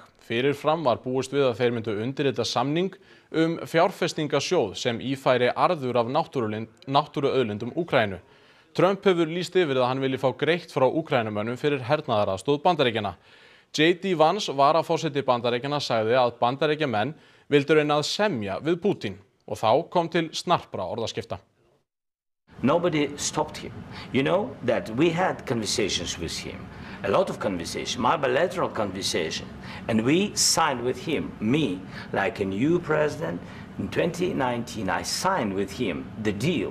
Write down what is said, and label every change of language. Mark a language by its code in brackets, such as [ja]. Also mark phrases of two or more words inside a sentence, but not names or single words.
[is] Fyrir fram var búist við að þeir myndu undirrita samning fjárfestingasjóð sem ífæri arður af náttúruauðlindum Úkraínu. Trump hefur lýst yfir að hann vilji fá greitt frá Úkraínumönnum fyrir hernaðaraðstoð Bandaríkjanna. J.D. Vance varaforseti Bandaríkjanna sagði að Bandaríkjamenn vildu reyna að semja við Putin og þá kom til snarpra orðaskipta. [en] Nobody stopped him. You know that we had conversations with him, a lot of conversation, my bilateral conversation, and we signed with him, me, like a new president. In 2019, I signed with him the deal.